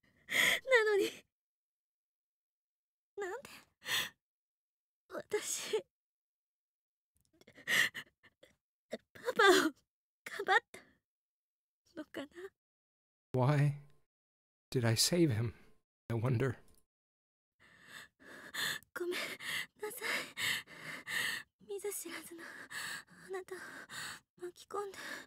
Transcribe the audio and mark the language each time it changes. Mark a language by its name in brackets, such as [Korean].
[Japanese] なのになんで私パパをかばったのかな。 [English] Why did I save him, I wonder? [Japanese] ごめんなさい。見ず知らずのあなたを巻き込んで。